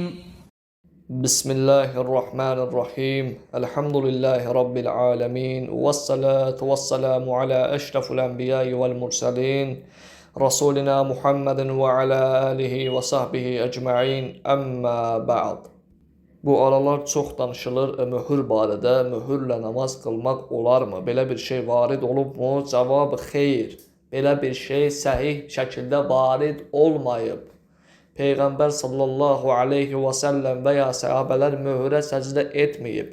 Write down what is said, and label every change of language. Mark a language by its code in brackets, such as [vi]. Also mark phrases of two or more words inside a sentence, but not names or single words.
[ar] بسم الله الرحمن الرحيم. الحمد لله رب العالمين والصلاة والسلام على أشرف الأنبياء والمرسلين رسولنا محمد وعلى آله وصحبه أجمعين أما بعد. [az] Bu aralar çox danışılır möhür barədə. Möhürlə namaz qılmaq olarmı? Belə bir şey varid olubmu? Cavabı xeyr. Belə bir şey səhih şəkildə varid olmayıb. Peyğəmbər [ar] صلى الله عليه وسلم [az] və ya səhabələr möhürə səcdə etməyib.